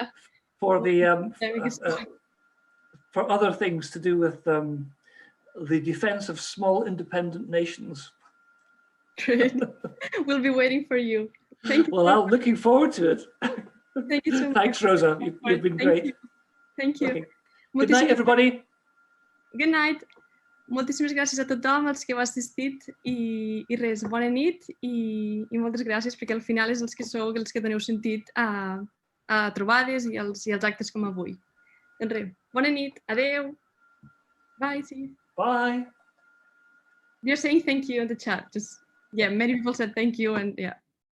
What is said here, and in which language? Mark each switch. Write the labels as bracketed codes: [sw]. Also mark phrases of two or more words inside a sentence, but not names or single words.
[en] For the for other things to do with the defense of small independent nations. Great. We'll be waiting for you. Thank you. Well, I'm looking forward to it. Thank you so much. Thanks, Rosa. You've been great. Thank you. Okay. Good night, everybody. Good night. [ca] Moltíssimes gràcies a tothom, els que heu assistit, i res, bona nit i moltes gràcies, perquè al final és els que sou els que doneu sentit a trobades i als actes com avui. Doncs res, bona nit, adeu. [en] Bye, see you. Bye. You're saying thank you in the chat. Just, yeah, many people said thank you, and yeah.